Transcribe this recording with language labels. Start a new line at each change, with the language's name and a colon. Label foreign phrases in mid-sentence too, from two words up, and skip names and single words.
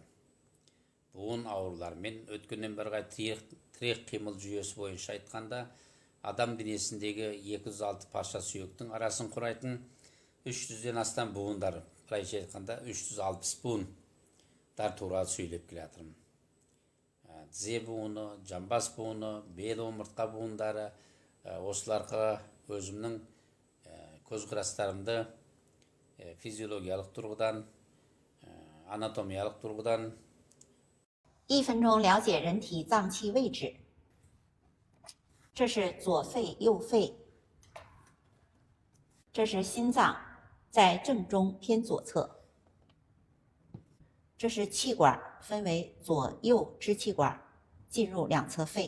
Kazakh: Буын аурулармен өткеннен бірге тірек қимыл жүйесі бойынша айтқанда адам денесіндегі 206 парша сүйектің арасын құрайтын 300-ден астам буындар, былайша айтқанда 360 буындар туралы сөйлеп келе жатырмын. Тізе буыны, жамбас буыны, бел омыртқа буындары, осыларға өзімнің көзқарастарымды физиологиялық тұрғыдан, анатомиялық тұрғыдан
Chinese: 1 分钟了解人体脏器位置。这是左肺、右肺，这是心脏，在正中偏左侧。这是气管，分为左右支气管，进入两侧肺。